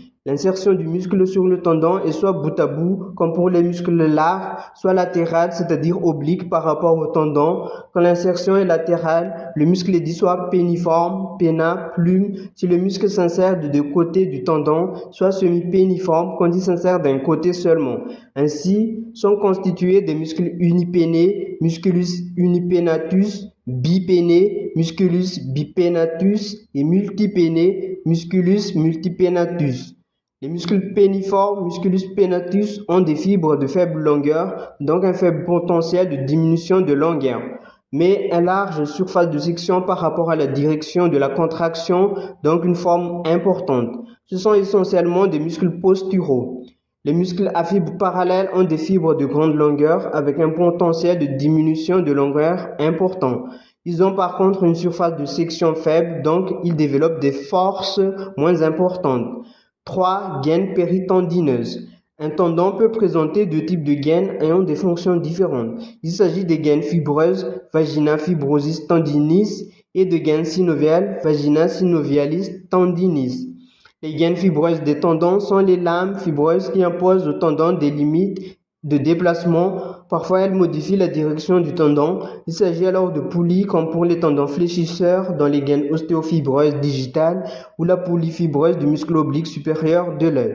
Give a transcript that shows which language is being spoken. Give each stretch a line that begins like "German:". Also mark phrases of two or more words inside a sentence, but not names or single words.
French: L'insertion du muscle sur le tendon est soit bout à bout, comme pour les muscles larges, soit latérale, c'est-à-dire oblique par rapport au tendon. Quand l'insertion est latérale, le muscle est dit soit péniforme, péna, plume, si le muscle s'insère de deux côtés du tendon, soit semi-péniforme quand il s'insère d'un côté seulement. Ainsi, sont constitués des muscles unipénés,
Latin: musculus unipénatus,
French: bipéné,
Latin: musculus bipénatus
French: et multipéné,
Latin: musculus multipénatus.
French: Les muscles péniformes,
Latin: musculus pénatus,
French: ont des fibres de faible longueur, donc un faible potentiel de diminution de longueur, mais une large surface de section par rapport à la direction de la contraction, donc une forme importante. Ce sont essentiellement des muscles posturaux. Les muscles à fibres parallèles ont des fibres de grande longueur avec un potentiel de diminution de longueur important. Ils ont par contre une surface de section faible, donc ils développent des forces moins importantes. 3. Gaine péritendineuses. Un tendon peut présenter deux types de gaines ayant des fonctions différentes. Il s'agit des gaines fibreuses,
Latin: vagina fibrosis tendinis,
French: et de gaines synoviales,
Latin: vagina synovialis tendinis.
French: Les gaines fibreuses des tendons sont les lames fibreuses qui imposent au tendon des limites de déplacement. Parfois, elles modifient la direction du tendon. Il s'agit alors de poulies comme pour les tendons fléchisseurs dans les gaines ostéofibreuses digitales ou la poulie fibreuse du muscle oblique supérieur de l'œil.